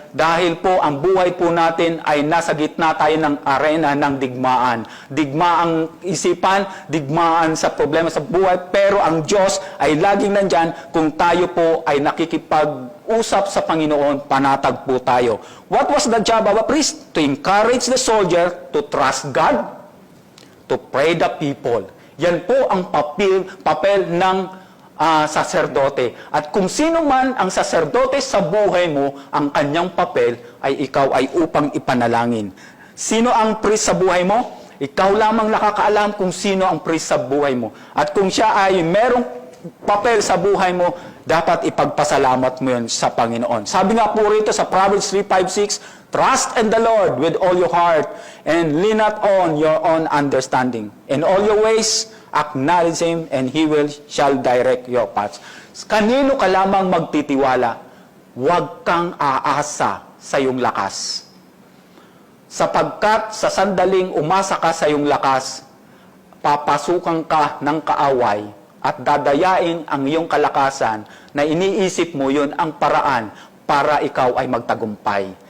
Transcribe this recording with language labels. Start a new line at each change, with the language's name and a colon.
Filipino: Dahil po ang buhay po natin ay nasa gitna tayo ng arena ng digmaan. Digmaang isipan, digmaan sa problema sa buhay, pero ang Diyos ay laging nandyan kung tayo po ay nakikipag-usap sa Panginoon, panatag po tayo.
English: What was the job of a priest? To encourage the soldier to trust God, to pray the people.
Filipino: Yan po ang papel ng saserdote. At kung sino man ang saserdote sa buhay mo, ang kanyang papel ay ikaw ay upang ipanalangin. Sino ang priest sa buhay mo? Ikaw lamang nakakaalam kung sino ang priest sa buhay mo. At kung siya ay merong papel sa buhay mo, dapat ipagpasalamat mo yun sa Panginoon. Sabi nga po rito sa
English: Proverbs 3:5-6, trust in the Lord with all your heart and lean not on your own understanding. In all your ways, acknowledge Him and He shall direct your paths.
Filipino: Kanino ka lamang magtitiwala? Huwag kang aasa sa iyong lakas. Sapagkat sa sandaling umasa ka sa iyong lakas, papasukan ka ng kaaway at dadayain ang iyong kalakasan na iniisip mo yun ang paraan para ikaw ay magtagumpay.